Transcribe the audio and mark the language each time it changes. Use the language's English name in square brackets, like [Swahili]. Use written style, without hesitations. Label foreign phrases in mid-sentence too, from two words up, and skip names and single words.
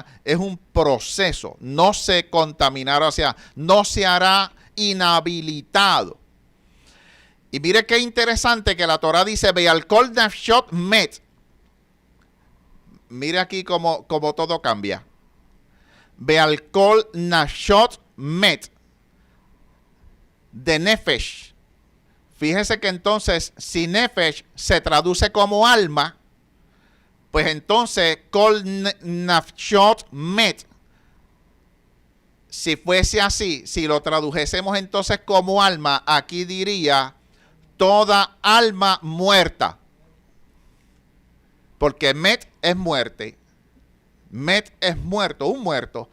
[Spanish] Es un proceso. No se contaminará, o sea, no se hará inhabilitado. Y mire qué interesante que la Torah dice, [Hebrew] ועל כל נפשות מת. [Spanish] Mire aquí cómo todo cambia. [Hebrew] ועל כל נפשות מת. [Spanish] De nefesh. Fíjese que entonces, si nefesh se traduce como alma, pues entonces, [Hebrew] כל נפשות מת. [Spanish] Si fuese así, si lo tradujésemos entonces como alma, aquí diría toda alma muerta. Porque met es muerte. Met es muerto, un muerto.